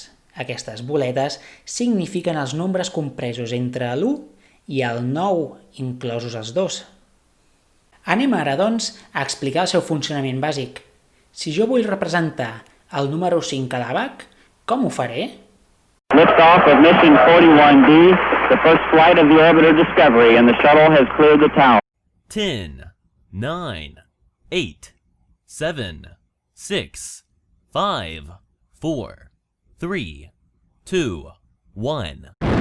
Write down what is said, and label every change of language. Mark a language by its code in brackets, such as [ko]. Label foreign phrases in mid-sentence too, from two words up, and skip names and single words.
[ca] Aquestes boletes signifiquen els nombres compresos entre l'1 i el 9, inclosos els 2. Anem ara, doncs, a explicar el seu funcionament bàsic. Si jo vull representar el número 5 a l'àbac, com ho faré? [en] Liftoff of mission 41B, the first flight of the orbiter Discovery, and the shuttle has cleared the tower. 10, 9, 8, 7, 6, 5, 4, 3, 2, 1.